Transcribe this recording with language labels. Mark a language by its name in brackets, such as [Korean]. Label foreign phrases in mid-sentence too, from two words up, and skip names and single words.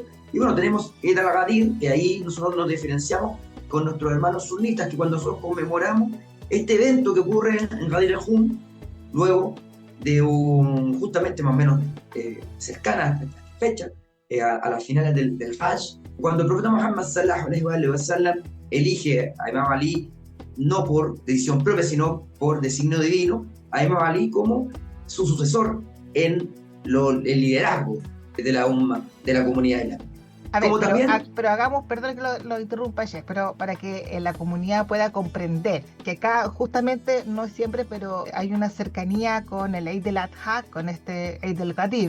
[Spanish] Y bueno, tenemos Eid al-Ghadir, que ahí nosotros nos diferenciamos con nuestros hermanos sunitas, que cuando nosotros conmemoramos este evento que ocurre en Ghadir al-Hum, luego de justamente más o menos cercana a esta fecha, a las finales del Hajj, cuando el profeta Muhammad [Arabic] صلى الله عليه وسلم [Spanish] elige a Imam Ali, no por decisión propia, sino por designio divino, a Imam Ali como su sucesor en el liderazgo de la umma, de la comunidad islámica. A ver, pero hagamos, perdón que lo interrumpa, Sheikh, pero para que la comunidad pueda comprender que acá justamente no es siempre, pero hay una cercanía con el Eid al-Adha, con este Eid al-Ghadir.